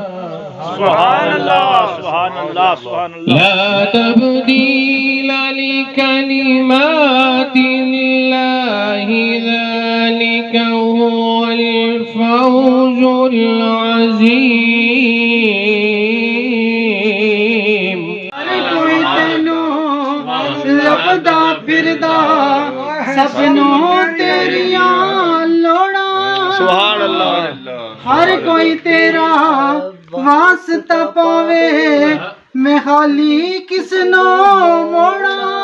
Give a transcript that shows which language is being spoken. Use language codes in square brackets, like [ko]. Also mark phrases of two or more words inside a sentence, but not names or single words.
[ar] सुभान अल्लाह सुभान अल्लाह सुभान अल्लाह لا تبديل لكلمات الله ذلك هو الفوز العظيم [pa] کوئی تینوں لبھدا پھردا سبھنوں تیریاں لوڑاں [ar] سبحان الله [pa] ہر کوئی تیرا واسطہ پاوے میں خالی کسنوں موڑاں